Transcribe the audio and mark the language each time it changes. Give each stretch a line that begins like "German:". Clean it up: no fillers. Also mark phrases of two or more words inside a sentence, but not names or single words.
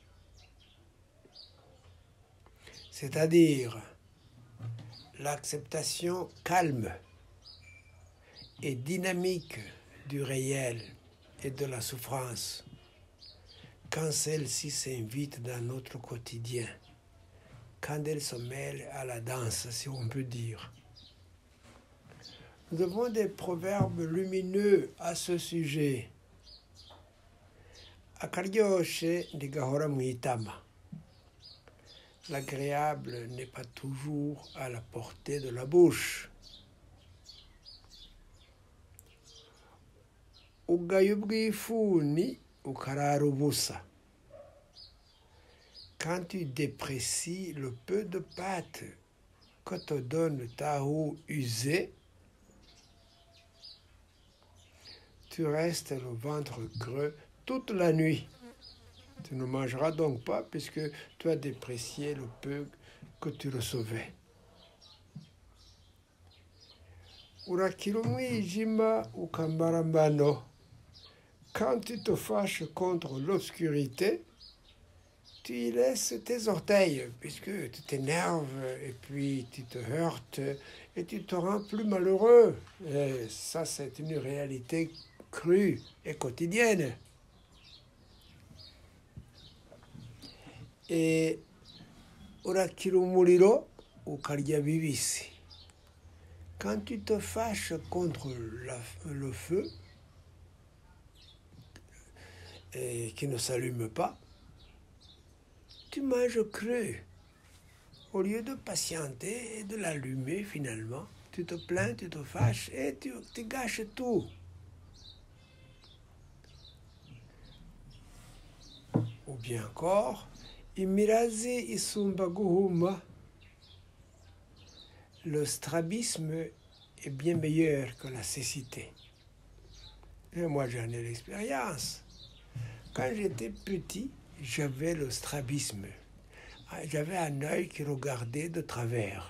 French: C'est-à-dire l'acceptation calme et dynamique du réel et de la souffrance quand celle-ci s'invite dans notre quotidien, quand elle se mêle à la danse, si on peut dire. Nous avons des proverbes lumineux à ce sujet.
Kinyarwanda: Akaryoshe ntigahora mu itama.
French: L'agréable n'est pas toujours à la portée de la bouche.
Kinyarwanda: Ugaya ubwifuni ukarara ubusa.
French: Quand tu déprécies le peu de pâte que te donne ta roue usée, tu restes le ventre creux toute la nuit. Tu ne mangeras donc pas puisque tu as déprécié le peu que tu recevais.
Kinyarwanda: Urakira umwijima ukambara mbano.
French: Quand tu te fâches contre l'obscurité, tu y laisses tes orteils puisque tu t'énerves et puis tu te heurtes et tu te rends plus malheureux. Et ça, c'est une réalité crue et quotidienne.
Kinyarwanda: Et urakira umuriro ukarya bibisi.
French: Quand tu te fâches contre le feu et qui ne s'allume pas, tu manges cru. Au lieu de patienter et de l'allumer finalement, tu te plains, tu te fâches et tu gâches tout. Ou bien encore,
Kinyarwanda: imirazi isumba guhuma.
French: Le strabisme est bien meilleur que la cécité. Et moi, j'en ai l'expérience. Quand j'étais petit, j'avais le strabisme. J'avais un œil qui regardait de travers.